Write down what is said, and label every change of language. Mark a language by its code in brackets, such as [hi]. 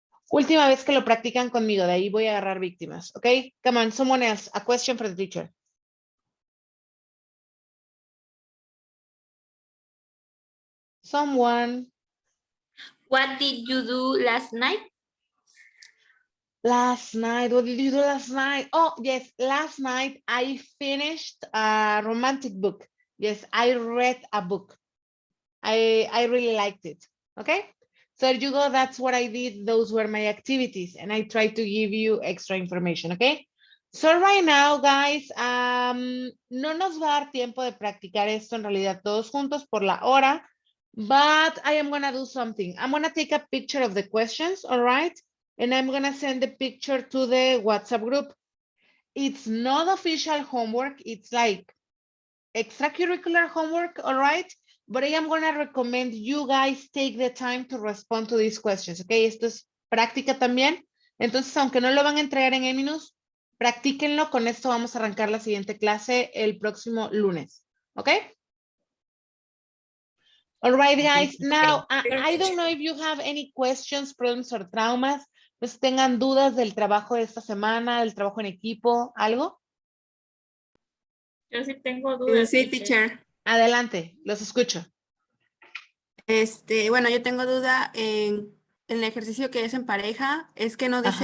[es] Última vez que lo practican conmigo, de ahí voy a agarrar víctimas, ¿ok? [en] Come on, someone else, a question for the teacher. Someone. What did you do last night? Last night, what did you do last night? Oh, yes, last night I finished a romantic book. Yes, I read a book. I really liked it, okay? So there you go, that's what I did. Those were my activities and I tried to give you extra information, okay? So right now, guys, [es] no nos va a dar tiempo de practicar esto en realidad todos juntos por la hora, [en] but I am gonna do something. I'm gonna take a picture of the questions, all right? And I'm gonna send the picture to the WhatsApp group. It's not official homework, it's like extracurricular homework, all right? But I am gonna recommend you guys take the time to respond to these questions, okay? [es] Esto es práctica también. Entonces, aunque no lo van a entregar en Eminus, practíquenlo. Con esto vamos a arrancar la siguiente clase el próximo lunes, okay? [en] All right, guys. Now, I don't know if you have any questions, problems, or traumas. [es] Pues tengan dudas del trabajo de esta semana, del trabajo en equipo, ¿algo? Yo sí tengo dudas. Sí, teacher. Adelante, los escucho. Bueno, yo tengo duda en el ejercicio que es en pareja, es que no dice